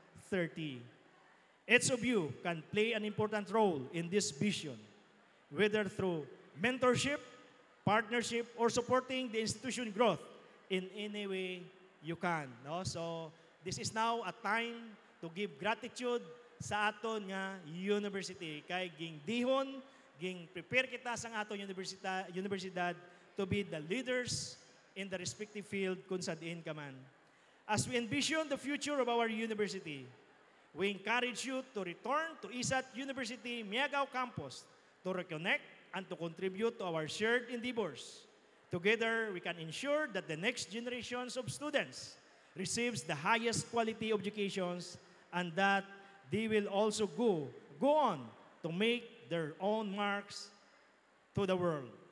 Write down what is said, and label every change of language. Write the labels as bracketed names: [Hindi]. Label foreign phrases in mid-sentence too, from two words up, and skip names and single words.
[English] Each of you can play an important role in this vision, whether through mentorship, partnership, or supporting the institution growth in any way you can. No? So this is now a time to give gratitude [Hiligaynon] sa aton nga [English] university. [Hiligaynon] Kay ging dihon, ging prepare kita sa aton universidad [English] to be the leaders in the respective field [Hiligaynon] kung sa diin ka man. [English] As we envision the future of our university, we encourage you to return to ISAT University Miagao campus to reconnect and to contribute to our shared endeavors. Together, we can ensure that the next generations of students receives the highest quality educations and that they will also go on to make their own marks to the world.